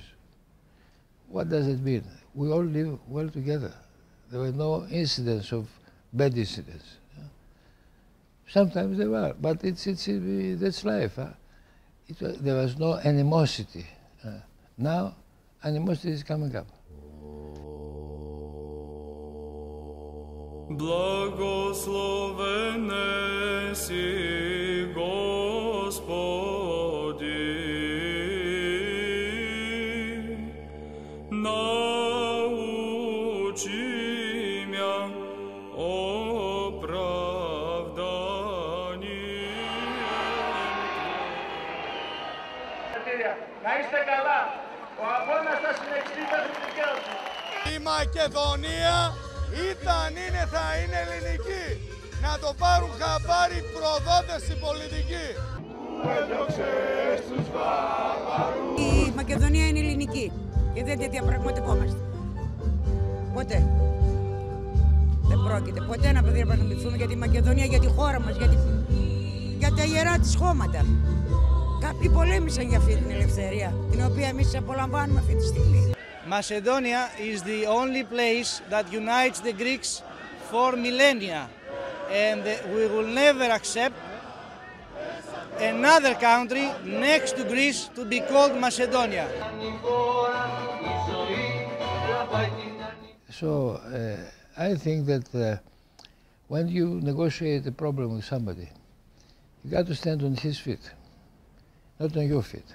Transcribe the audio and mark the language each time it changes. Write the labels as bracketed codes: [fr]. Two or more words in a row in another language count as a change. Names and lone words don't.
[en] What does it mean? We all live well together. There were no incidents of bad incidents. Sometimes there were, but that's life. There was no animosity. Now, animosity is coming up. [cu] Благословен еси, Господи, научи мя оправданием. [el] Να είστε καλά. Ο αγώνας θα συνεχιστεί μέχρι την δικαίωση. Η Μακεδονία ήταν, είναι, θα είναι ελληνική. Να το πάρουν χαμπάρι προδότες οι πολιτικοί. Η Μακεδονία είναι ελληνική και δεν τη διαπραγματευόμαστε. Ποτέ. Δεν πρόκειται ποτέ να διαπραγματευτούμε για τη Μακεδονία, για τη χώρα μας, για τα ιερά της χώματα. Κάποιοι πολέμησαν για αυτή την ελευθερία, την οποία εμείς απολαμβάνουμε αυτή τη στιγμή. [en] Macedonia is the only place that unites the Greeks for millennia, and we will never accept another country next to Greece to be called Macedonia. So I think that when you negotiate a problem with somebody, you got to stand on his feet, not on your feet.